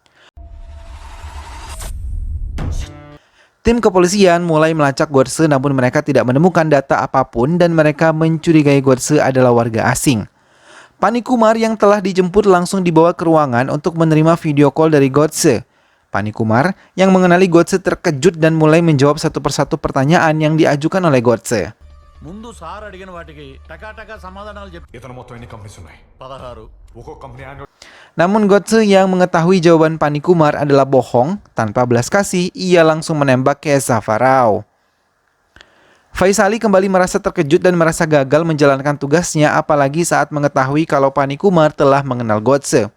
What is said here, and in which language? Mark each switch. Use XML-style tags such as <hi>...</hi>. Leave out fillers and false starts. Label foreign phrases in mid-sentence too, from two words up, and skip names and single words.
<id>Tim kepolisian mulai melacak Godse namun mereka tidak menemukan data apapun dan mereka mencurigai Godse adalah warga asing. Pani Kumar yang telah dijemput langsung dibawa ke ruangan untuk menerima</id> <en>video call</en> <id>dari Godse. Pani Kumar yang mengenali Godse terkejut dan mulai menjawab satu persatu pertanyaan yang diajukan oleh Godse.</id> <te>ముందు సార్ అడిగిన వాటికి టకాటకా సమాధానాలు చెప్పి ఇతను మొత్తం ఎన్ని కంపెనీస్ ఉన్నాయి? 16 ఒక్కో కంపెనీ యాన్యువల్</te> <id>Namun Godse yang mengetahui jawaban Pani Kumar adalah bohong, tanpa belas kasih, ia langsung menembak Keza Farao. Faisali kembali merasa terkejut dan merasa gagal menjalankan tugasnya apalagi saat mengetahui kalau Pani Kumar telah mengenal Godse.</id>